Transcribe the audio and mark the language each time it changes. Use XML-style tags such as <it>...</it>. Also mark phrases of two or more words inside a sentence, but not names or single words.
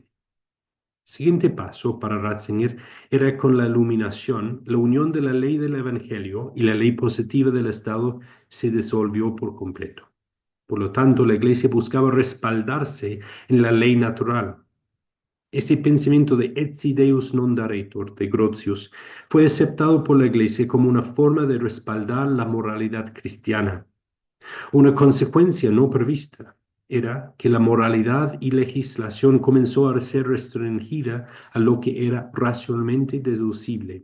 <es>Siguiente paso para Ratzinger era con la iluminación, la unión de la ley del Evangelio y la ley positiva del Estado se disolvió por completo. Por lo tanto, la Iglesia buscaba respaldarse en la ley natural. Este pensamiento de</es> <la>etsi Deus non daretur</la> <es>de Grotius fue aceptado por la Iglesia como una forma de respaldar la moralidad cristiana. Una consecuencia no prevista era que la moralidad y legislación comenzó a ser restringida a lo que era racionalmente deducible.</es>